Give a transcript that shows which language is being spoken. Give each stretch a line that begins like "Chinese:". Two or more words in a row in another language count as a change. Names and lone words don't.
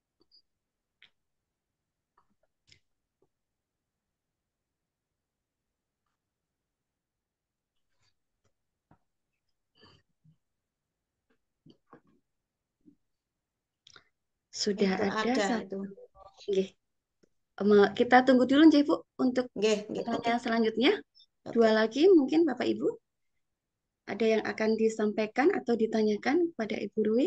Indonesian: Sudah Itu ada ada satu. itu. Nggih. Kita tunggu dulu nggih Bu untuk Nggih, nggih. Oke. pertanyaan selanjutnya. Oke. 2 lagi mungkin Bapak Ibu. Ada yang akan disampaikan atau ditanyakan pada Ibu Rui?